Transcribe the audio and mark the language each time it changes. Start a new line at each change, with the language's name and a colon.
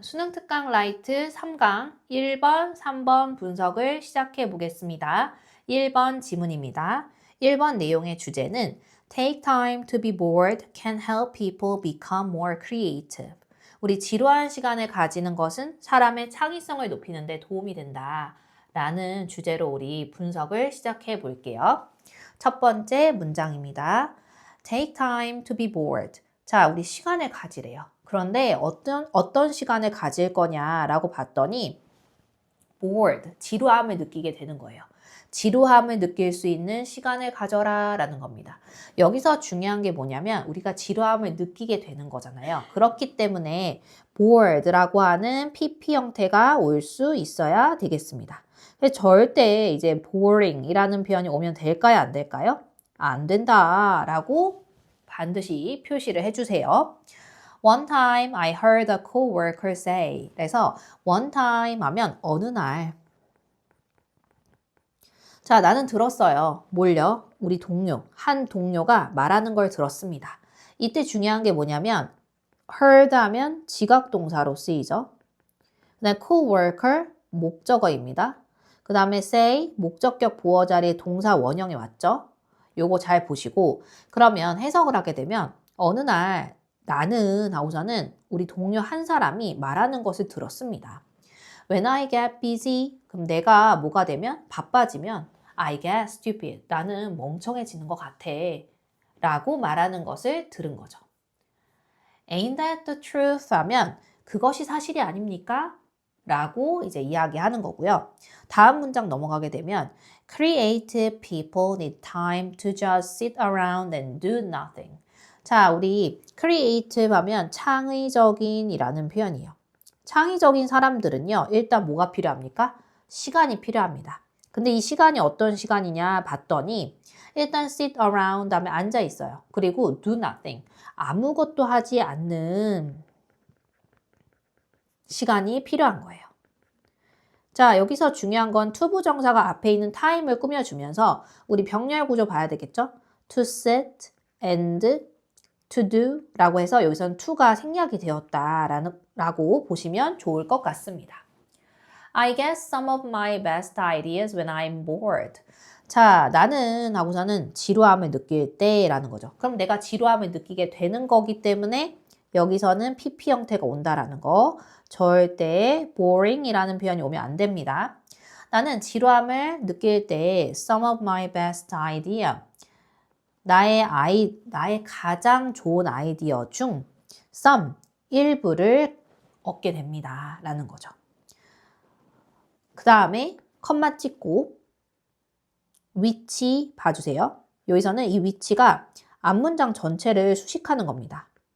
Korean: 수능 특강 라이트 3강 1번, 3번 분석을 시작해 보겠습니다. 1번 지문입니다. 1번 내용의 주제는
English: Take time to be bored can help people become more creative.
Korean: 우리 지루한 시간을 가지는 것은 사람의 창의성을 높이는 데 도움이 된다. 라는 주제로 우리 분석을 시작해 볼게요. 첫 번째 문장입니다.
English: Take time to be bored.
Korean: 자, 우리 시간을 가지래요. 그런데 어떤 시간을 가질 거냐라고 봤더니 bored, 지루함을 느끼게 되는 거예요. 지루함을 느낄 수 있는 시간을 가져라 라는 겁니다. 여기서 중요한 게 뭐냐면 우리가 지루함을 느끼게 되는 거잖아요. 그렇기 때문에 bored라고 하는 PP 형태가 올 수 있어야 되겠습니다. 절대 이제 boring이라는 표현이 오면 될까요? 안 될까요? 안 된다라고 반드시 표시를 해주세요.
English: One time I heard a coworker say.
Korean: 그래서 one time 하면 어느 날. 자, 나는 들었어요. 뭘요? 우리 동료, 한 동료가 말하는 걸 들었습니다. 이때 중요한 게 뭐냐면 heard 하면 지각동사로 쓰이죠. 그다음에 coworker 목적어입니다. 그 다음에 say 목적격 보어 자리에 동사 원형이 왔죠. 요거 잘 보시고 그러면 해석을 하게 되면 어느 날 나는 하고서는 우리 동료 한 사람이 말하는 것을 들었습니다.
English: When I get busy,
Korean: 그럼 내가 뭐가 되면 바빠지면
English: I get stupid,
Korean: 나는 멍청해지는 것 같아 라고 말하는 것을 들은 거죠.
English: Ain't that the truth?
Korean: 하면 그것이 사실이 아닙니까? 라고 이제 이야기하는 거고요. 다음 문장 넘어가게 되면
English: Creative people need time to just sit around and do nothing.
Korean: 자, 우리 creative 하면 창의적인 이라는 표현이에요. 창의적인 사람들은요, 일단 뭐가 필요합니까? 시간이 필요합니다. 근데 이 시간이 어떤 시간이냐 봤더니 일단 sit around 다음에 앉아 있어요. 그리고
English: do nothing.
Korean: 아무것도 하지 않는 시간이 필요한 거예요. 자, 여기서 중요한 건 투부정사가 앞에 있는 time을 꾸며주면서 우리 병렬 구조 봐야 되겠죠?
English: to sit and to do
Korean: 라고 해서 여기서는 to가 생략이 되었다라고 보시면 좋을 것 같습니다.
English: I get some of my best ideas when I'm bored.
Korean: 자, 나는 하고서는 지루함을 느낄 때 라는 거죠. 그럼 내가 지루함을 느끼게 되는 거기 때문에 여기서는 PP 형태가 온다라는 거. 절대 boring이라는 표현이 오면 안 됩니다. 나는 지루함을 느낄 때
English: some of my best idea.
Korean: 나의 가장 좋은 아이디어 중 some, 일부를 얻게 됩니다. 라는 거죠. 그 다음에 컴마 찍고 위치 봐주세요. 여기서는 이 위치가 앞문장 전체를 수식하는 겁니다.